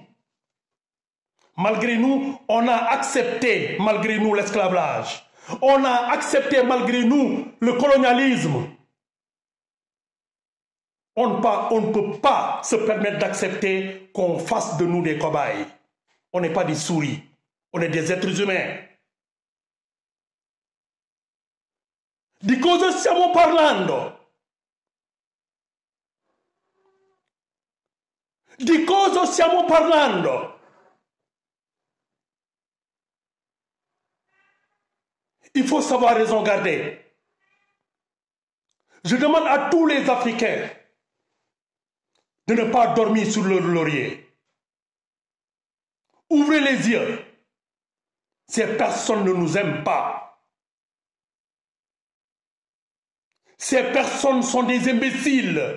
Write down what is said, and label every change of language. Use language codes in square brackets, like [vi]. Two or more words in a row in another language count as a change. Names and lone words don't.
[fr] Malgré nous, on a accepté, malgré nous, l'esclavage. On a accepté, malgré nous, le colonialisme. On ne peut pas se permettre d'accepter qu'on fasse de nous des cobayes. On n'est pas des souris, on est des êtres humains. [it] Di cosa stiamo parlando? Di cosa stiamo parlando? [fr] Il faut savoir raison garder. Je demande à tous les Africains de ne pas dormir sur leur laurier. Ouvrez les yeux. Ces personnes ne nous aiment pas. Ces personnes sont des imbéciles.